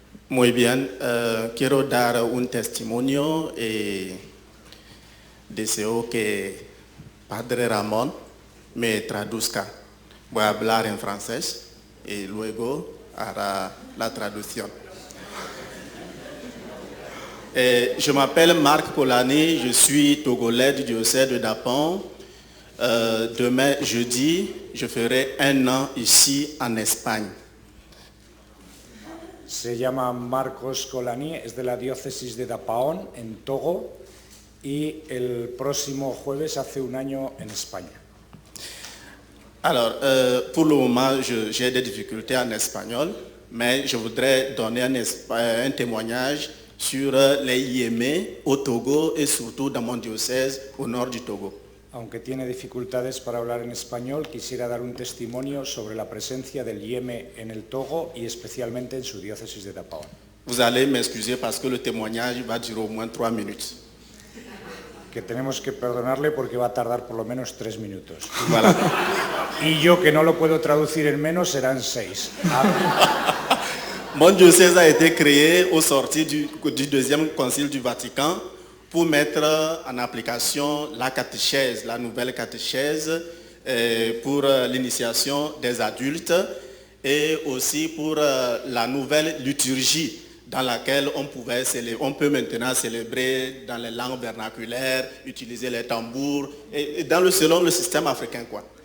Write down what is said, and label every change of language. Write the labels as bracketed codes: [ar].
[es] Muy bien, quiero dar un testimonio. deseo que Padre Ramón me traduzca. Voy a hablar en francés y luego hará la traducción. [fr] Je m'appelle Marc Polanyi, je suis togolais du diocèse de Dapon. Demain, jeudi, je ferai 1 an ici en Espagne. [es] Se llama Marcos Colani, es de la diócesis de Dapaón, en Togo, y el próximo jueves hace 1 año en España. [fr] Alors, pour le moment, j'ai des difficultés en espagnol, mais je voudrais donner un témoignage sur les IME au Togo et surtout dans mon diocèse au nord du Togo. [es] Aunque tiene dificultades para hablar en español, quisiera dar un testimonio sobre la presencia del IEME en el Togo y especialmente en su diócesis de Dapaón. [fr] Vous allez m'excuser parce que le témoignage va durer au moins 3 minutes. [es] Que tenemos que perdonarle porque va a tardar por lo menos 3 minutos. [fr] Voilà. [es] Y yo, que no lo puedo traducir en menos, serán 6. [fr] Mon diocèse a été créé au sortir du deuxième concile du Vatican pour mettre en application la catéchèse, la nouvelle catéchèse pour l'initiation des adultes et aussi pour la nouvelle liturgie dans laquelle on peut maintenant célébrer dans les langues vernaculaires, utiliser les tambours, et selon le système africain, quoi.